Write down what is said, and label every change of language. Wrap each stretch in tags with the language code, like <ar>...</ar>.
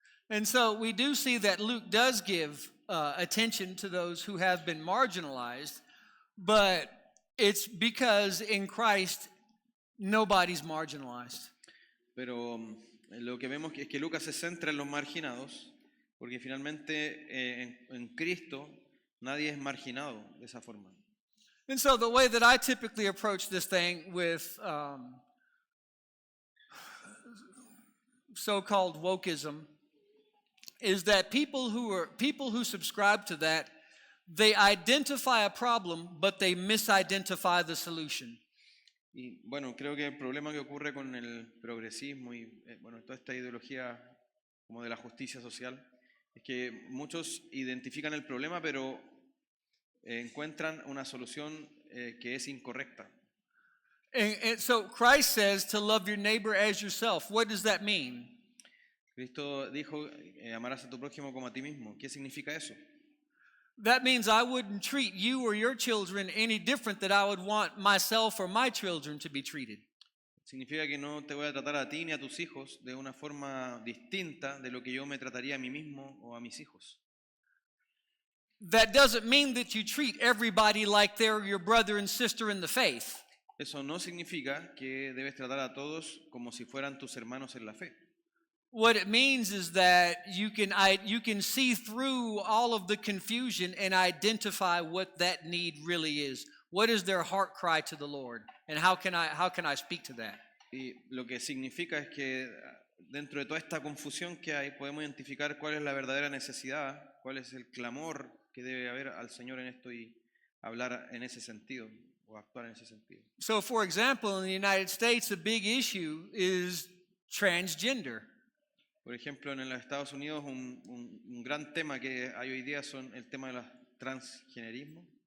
<en>And so we do see that Luke does give attention to those who have been marginalized, but it's because in Christ nobody's marginalized.</en> <es>Pero lo que vemos es que Lucas se centra en los marginados, porque finalmente en Cristo nadie es marginado de esa forma.</es> <en>And so the way that I typically approach this thing with so-called wokeism is that people who subscribe to that, they identify a problem, but they misidentify the solution.</en> <es>Y bueno, creo que el problema que ocurre con el progresismo y toda esta ideología como de la justicia social es que muchos identifican el problema, pero encuentran una solución que es incorrecta.</es> <en>And so Christ says to love your neighbor as yourself. What does that mean?</en> <es>Cristo dijo, amarás a tu prójimo como a ti mismo. ¿Qué significa eso?</es> <en>That means I wouldn't treat you or your children any different than I would want myself or my children to be treated.</en> <es>Significa que no te voy a tratar a ti ni a tus hijos de una forma distinta de lo que yo me trataría a mí mismo o a mis hijos.</es> <en>That doesn't mean that you treat everybody like they're your brother and sister in the faith.</en> <es>Eso no significa que debes tratar a todos como si fueran tus hermanos en la fe.</es> <en>What it means is that you can see through all of the confusion and identify what that need really is. What is their heart cry to the Lord? And how can I speak to that?</en> <es>Y lo que significa es que dentro de toda esta confusión que hay, podemos identificar cuál es la verdadera necesidad, cuál es el clamor que debe haber al Señor en esto y hablar en ese sentido o actuar en ese sentido.</es> <en>So, for example, in the United States, a big issue is transgender.</en> <es>Por ejemplo, en los Estados Unidos un gran tema que hay hoy día son el tema del transgenerismo.</es>